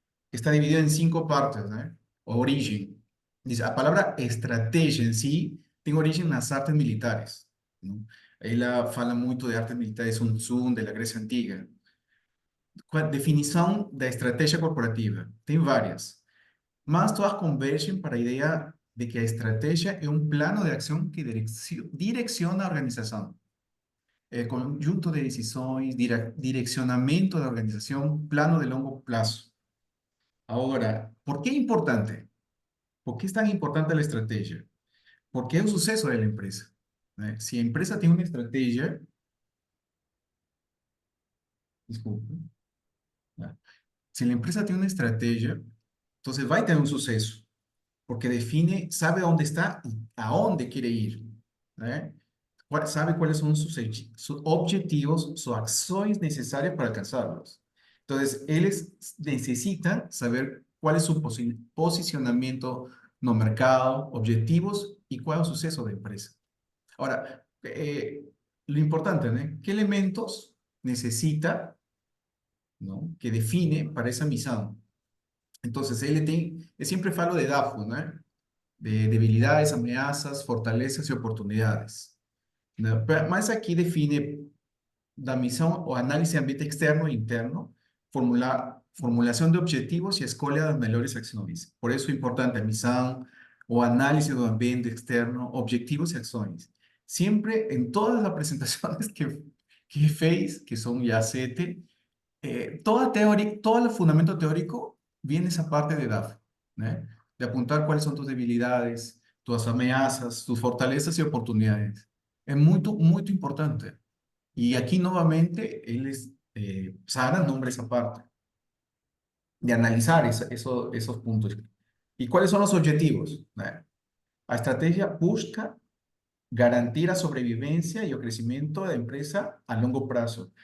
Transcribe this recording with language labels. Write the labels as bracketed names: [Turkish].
[Spanish] Está dividida en 5 partes, ¿no? Origen. Dice, la palabra estrategia en sí tiene origen en las artes militares, ¿no? Ahí la fala mucho de artes militares, Sun Tzu, de la Grecia antigua. Definición de estrategia corporativa. [Portuguese] Tem várias. Mas todas convergen para a ideia de que a estratégia é um plano de ação que direciona a organização. Conjunto de decisões, direcionamento da organização, plano de longo prazo. Agora, por que é importante? Por que é tão importante a estratégia? Porque é o sucesso da empresa, né? Se a empresa tem uma estratégia, desculpa, né? Se a empresa tem uma estratégia, então vai ter um sucesso. [Spanish] Porque define, sabe dónde está y a dónde quiere ir, ¿eh? Sabe cuáles son sus objetivos, sus acciones necesarias para alcanzarlos. Entonces, ellos necesitan saber cuál es su posicionamiento [Portuguese] no mercado, [Spanish] objetivos y cuál es el suceso de empresa. Ahora, lo importante, ¿no? ¿Qué elementos necesita, ¿no? Que define para esa misión? Entonces, él tiene, siempre falo de DAFO, ¿no? [Portuguese] De debilidades, ameaças, fortalezas e oportunidades, né? Mas aqui define da missão o análise de ambiente externo e interno, formulação de objetivos e escolha das melhores ações. Por isso é importante a missão, o análise do ambiente externo, objetivos e ações. Sempre em todas as apresentações que fez, que são já 7, [Spanish] toda teoría, todo el fundamento teórico viene esa parte de DAF, [Portuguese] ¿no? [Spanish] De apuntar cuáles son tus debilidades, tus amenazas, tus fortalezas y oportunidades. Es muy, muy importante. Y aquí nuevamente, Sara nombra esa parte, de analizar esos puntos. ¿Y cuáles son los objetivos? ¿No? La estrategia busca garantir la sobrevivencia y el crecimiento de la empresa a largo plazo.